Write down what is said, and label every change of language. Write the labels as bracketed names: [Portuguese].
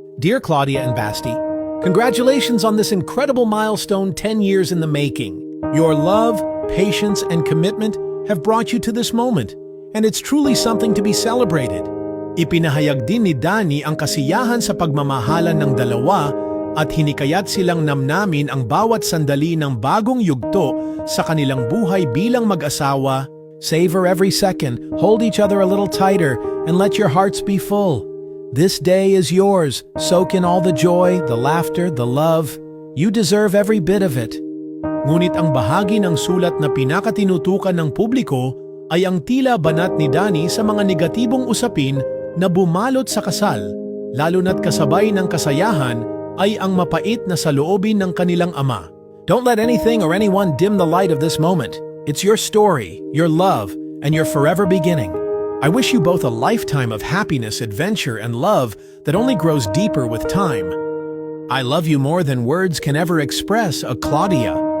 [English] Dear Claudia and Basti, congratulations on this incredible milestone 10 years in the making. Your love, patience, and commitment have brought you to this moment, and it's truly something to be celebrated. [Filipino] Ipinahayag din ni Danny ang kasiyahan sa pagmamahalan ng dalawa at hinikayat silang namnamin ang bawat sandali ng bagong yugto sa kanilang buhay bilang mag-asawa. [English] Savor every second, hold each other a little tighter, and let your hearts be full. This day is yours. Soak in all the joy, the laughter, the love. You deserve every bit of it. [Filipino] Ngunit ang bahagi ng sulat na pinakatinutukan ng publiko ay ang tila banat ni Danny sa mga negatibong usapin na bumalot sa kasal, lalo na't kasabay ng kasayahan ay ang mapait na saloobin ng kanilang ama. [English] Don't let anything or anyone dim the light of this moment. It's your story, your love, and your forever beginning. I wish you both a lifetime of happiness, adventure, and love that only grows deeper with time. I love you more than words can ever express, Claudia.